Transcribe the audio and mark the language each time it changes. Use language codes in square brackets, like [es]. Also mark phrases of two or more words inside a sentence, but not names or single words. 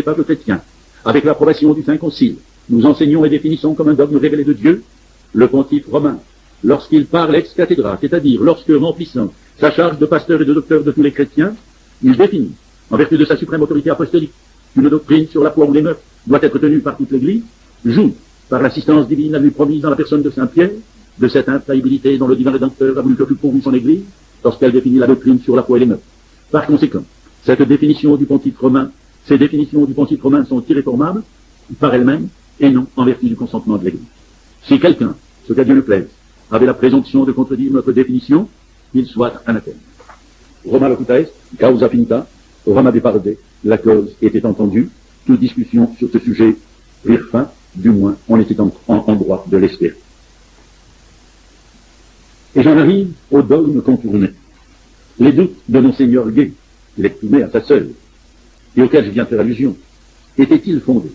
[fr] peuples chrétiens, avec l'approbation du Saint Concile, nous enseignons et définissons comme un dogme révélé de Dieu le pontife romain, lorsqu'il parle [la] ex cathedra, [fr] c'est-à-dire lorsque, remplissant sa charge de pasteur et de docteur de tous les chrétiens, il définit, en vertu de sa suprême autorité apostolique, qu'une doctrine sur la foi ou les mœurs doit être tenue par toute l'Église, joue, par l'assistance divine à lui promise dans la personne de Saint Pierre, de cette infaillibilité dont le divin Rédempteur a voulu que fût pourvu son Église, lorsqu'elle définit la doctrine sur la foi et les mœurs. Par conséquent, cette définition du pontife romain, ces définitions du pontife romain sont irréformables par elles-mêmes et non en vertu du consentement de l'Église. Si quelqu'un, ce qu'à Dieu ne plaise, avait la présomption de contredire notre définition, qu'il soit anathème. [la] Roma locuta est, causa finita, Roma deparde, [fr] la cause était entendue, toute discussion sur ce sujet prirent fin, du moins on était en droit de l'espérer. Et j'en arrive au dogme contourné. Les doutes de Monseigneur Gay, qu'il exprimait à sa sœur, et auxquels je viens faire allusion, étaient-ils fondés?